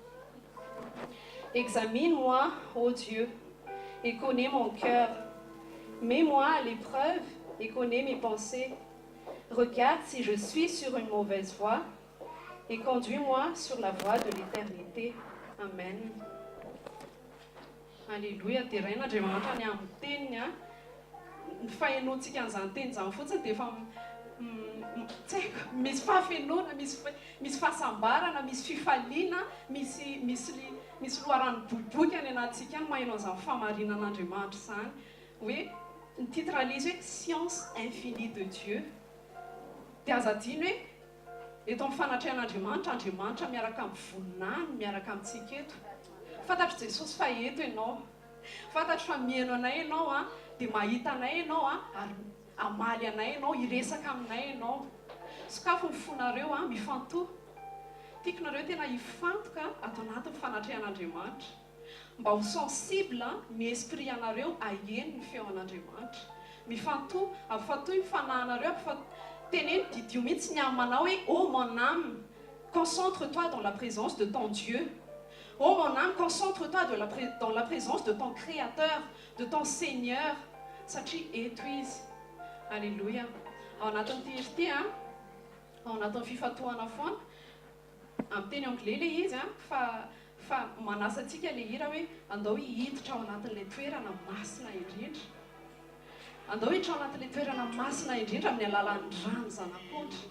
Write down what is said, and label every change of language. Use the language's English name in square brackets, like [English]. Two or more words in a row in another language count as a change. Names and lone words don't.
[French] Examine-moi, ô Dieu, et connais mon cœur. Mets-moi à l'épreuve et connais mes pensées. Regarde si je suis sur une mauvaise voie et conduis-moi sur la voie de l'éternité. Amen. Alléluia. [Malagasy] Terrain de mantra ni amin'ny teniny a. Ny fahenontsika an'izany teny izany fotsiny dia efa tsy haiko, misy fahafenona, misy fahasambarana, misy fifaliana, misy loharano boiboika any anatsika any maheno an'izany famarinan'Andriamanitra izany. Hoe ny titral'izy hoe [French] science infinie de Dieu. [Malagasy] Dia aza adino hoe eto amin'ny fanatrehan'Andriamanitra, Andriamanitra miaraka amin'ny voninahiny, miaraka amintsika eto. Fantatro Jesosy fa eto ianao. Fantatro fa mihaino anay ianao a, dia mahita anay ianao a, ary amaly anay ianao, hiresaka aminay ianao. Sokafo ny fonareo a, mifantoha. Tiako nareo tena hifantoka ato anatin'ny fanatrehan'Andriamanitra. Mba ho sensible ny esprit anareo aheno ny feon'Andriamanitra. Mifantoha, ampifatohy ny fanahinareo, teneno didio mihitsy ny amanao hoe [French] ô mon âme, concentre-toi dans la présence de ton Dieu. Oh mon âme, concentre-toi dans la présence de ton Créateur, de ton Seigneur. [Malagasy] Satria eto izy. Alléluia. Ao anatin'ity izy ity a, ao anatin'ny fifatohana foana, amin'ny teny anglais le izy a, fa manasa antsika le hira hoe andao hiditra ao anatin'ilay toerana masina indrindra. Andao hiditra ao anatin'ilay toerana masina indrindra amin'ny alalan'ny rano zanak'ondry.